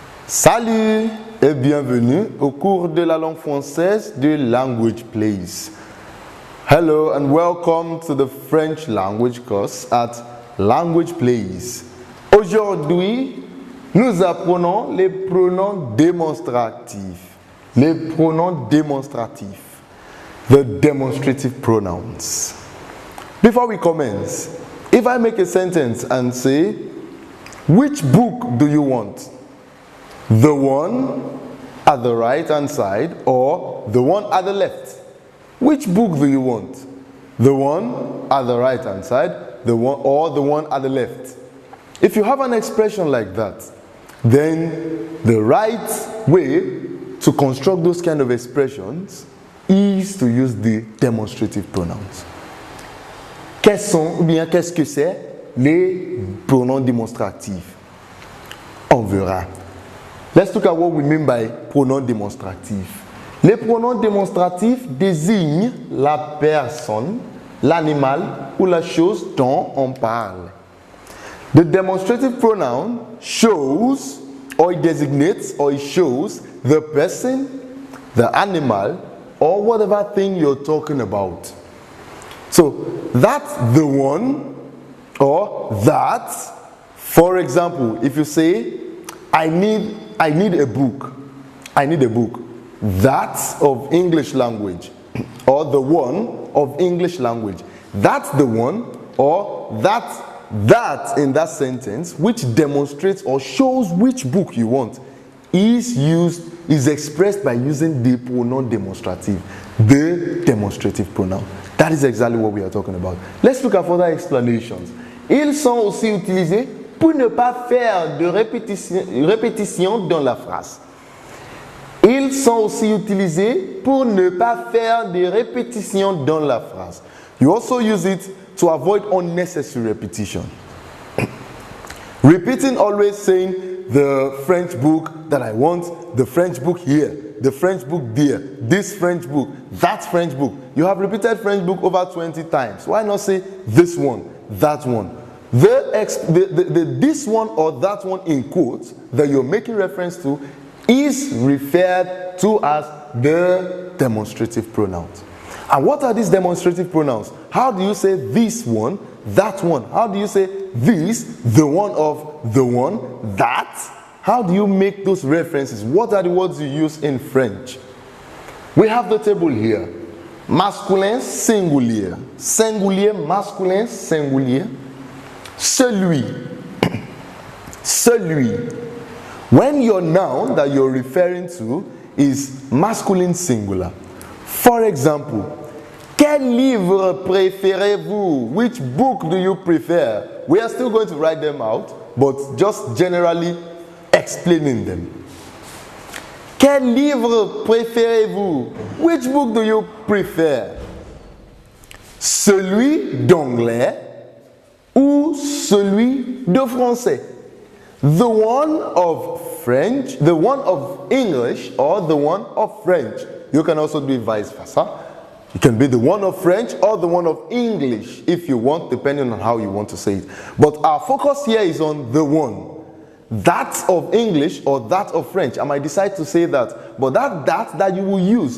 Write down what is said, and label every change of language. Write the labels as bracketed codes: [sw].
[fr] Salut et bienvenue au cours de la langue française de Language Plays. [en] Hello and welcome to the French language course at Language Plays. [fr] Aujourd'hui, nous apprenons les pronoms démonstratifs. Les pronoms démonstratifs. [en] The demonstrative pronouns. Before we commence, if I make a sentence and say, which book do you want? The one at the right hand side or the one at the left? Which book do you want? The one at the right hand side, the one at the left? If you have an expression like that, then the right way to construct those kind of expressions is to use the demonstrative pronouns. [fr] Qu'est-ce que c'est les pronoms démonstratifs? On verra. [en] Let's look at what we mean by [fr] pronoms démonstratifs. Les pronoms démonstratifs désignent la personne, l'animal ou la chose dont on parle. [en] The demonstrative pronoun shows or it designates or it shows the person, the animal, or whatever thing you're talking about. So that's the one or that. For example, if you say, I need a book. I need a book. That's of English language. Or the one of English language. That's the one or that in that sentence which demonstrates or shows which book you want is expressed by using the pronoun demonstrative. The demonstrative pronoun. That is exactly what we are talking about. Let's look at further explanations. [fr] Ils sont aussi utilisés pour ne pas faire de répétition dans la phrase. Ils sont aussi utilisés pour ne pas faire de répétition dans la phrase. [en] You also use it to avoid unnecessary repetition. Repeating, always saying the French book that I want, the French book here, the French book there, this French book, that French book. You have repeated French book over 20 times. Why not say this one, that one? This one or that one in quotes that you're making reference to is referred to as the demonstrative pronouns. And what are these demonstrative pronouns? How do you say this one, that one? How do you say this, the one of the one, that? How do you make those references? What are the words you use in French? We have the table here. [fr] Masculin, singulier. Singulier, masculin, singulier. Celui. Celui. [en] When your noun that you're referring to is masculine singular. For example, [fr] quel livre préférez-vous? [en] Which book do you prefer? We are still going to write them out, but just generally explaining them. [fr] Quel livre préférez-vous? [en] Which book do you prefer? [fr] Celui d'anglais ou celui de français? [en] The one of French, the one of English, or the one of French. You can also do it vice versa. It can be the one of French or the one of English if you want, depending on how you want to say it. But our focus here is on the one. That of English or that of French. I might decide to say that, but that you will use.